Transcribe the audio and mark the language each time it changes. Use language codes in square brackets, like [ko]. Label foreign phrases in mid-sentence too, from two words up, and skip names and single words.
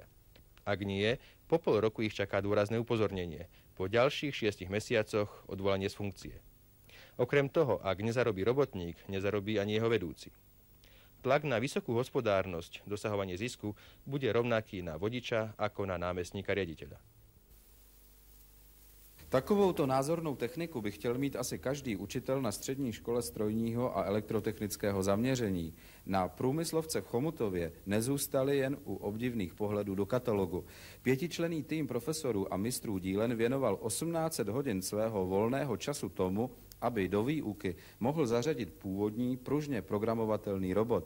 [sk] Ak nie, po pol roku ich čaká dôrazné upozornenie, po ďalších 6 mesiacoch odvolanie z funkcie. Okrem toho, ak nezarobí robotník, nezarobí ani jeho vedúci. Tlak na vysokú hospodárnosť, dosahovanie zisku bude rovnaký na vodiča ako na námestníka riaditeľa. [cs] Takovouto názornou techniku by chtěl mít asi každý učitel na střední škole strojního a elektrotechnického zaměření. Na průmyslovce v Chomutově nezůstali jen u obdivných pohledů do katalogu. 5členný tým profesorů a mistrů dílen věnoval 1800 hodin svého volného času tomu, aby do výuky mohl zařadit původní, pružně programovatelný robot.